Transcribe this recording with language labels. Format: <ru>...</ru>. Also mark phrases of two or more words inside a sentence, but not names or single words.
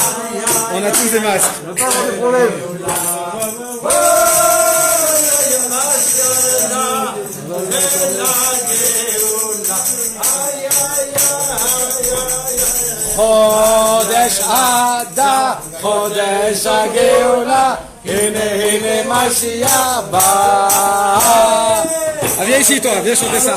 <fr>On a tous des masques. Pas de problème.</fr> <he>חודש אדר, חודש הגאולה, הנה הנה משיח בא.</he> <fr>Viens ici toi, viens chanter ça.</fr>